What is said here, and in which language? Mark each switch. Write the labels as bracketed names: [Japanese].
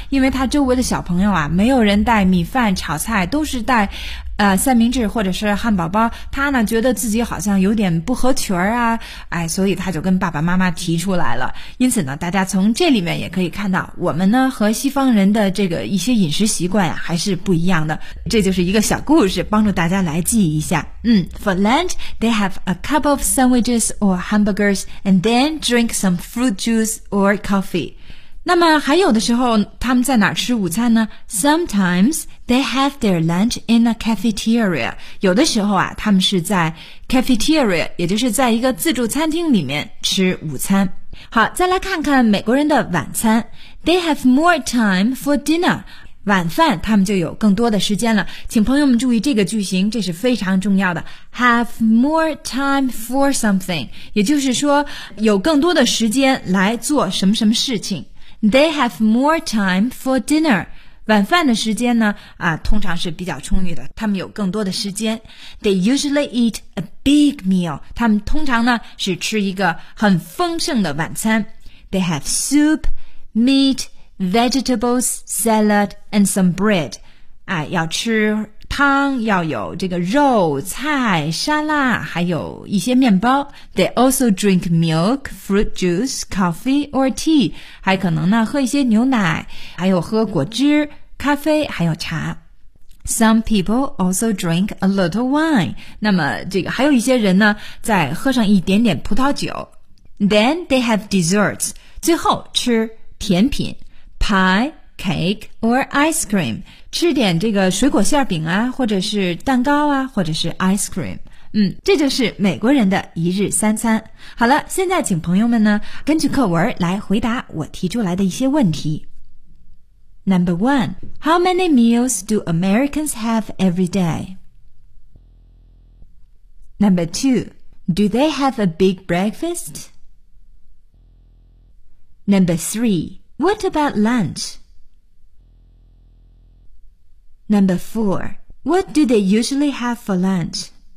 [Chinese] 因为他周围的小朋友啊，没有人带米饭炒菜，都是带三明治或者是汉堡包，他呢觉得自己好像有点不合群啊，哎，所以他就跟爸爸妈妈提出来了。因此呢，大家从这里面也可以看到，我们呢和西方人的这个一些饮食习惯啊还是不一样的。这就是一个小故事，帮助大家来记一下。 [English] For lunch, they have a cup of sandwiches or hamburgers and then drink some fruit juice or coffee. [Chinese] 那么还有的时候他们在哪儿吃午餐呢？ [English] Sometimes they have their lunch in a cafeteria. [Chinese] 有的时候啊，他们是在 cafeteria， 也就是在一个自助餐厅里面吃午餐。好，再来看看美国人的晚餐。 [English] They have more time for dinner. [Chinese] 晚饭他们就有更多的时间了。请朋友们注意这个句型，这是非常重要的。 [English] Have more time for something， [Chinese] 也就是说有更多的时间来做什么什么事情。 [English] They have more time for dinner. [Chinese] 晚饭的时间呢通常是比较充裕的，他们有更多的时间。 [English] They usually eat a big meal. [Chinese] 他们通常呢是吃一个很丰盛的晚餐。 [English] They have soup, meat, vegetables, salad, and some bread. [Chinese] 要吃汤，要有这个肉、菜、沙拉，还有一些面包。 [English] They also drink milk, fruit juice, coffee or tea. [Chinese] 还可能呢喝一些牛奶，还有喝果汁、咖啡，还有茶。 [English] Some people also drink a little wine. [Chinese] 那么这个还有一些人呢，再喝上一点点葡萄酒。 [English] Then they have desserts. [Chinese] 最后吃甜品 [English] ，pie, cake or ice cream. [Chinese] 吃点这个水果馅饼啊，或者是蛋糕啊，或者是 [English] ice cream。 [Chinese] 这就是美国人的一日三餐。好了，现在请朋友们呢根据课文来回答我提出来的一些问题。 [English] Number one, how many meals do Americans have every day? Number two, do they have a big breakfast? Number three, what about lunchNumber four, what do they usually have for lunch?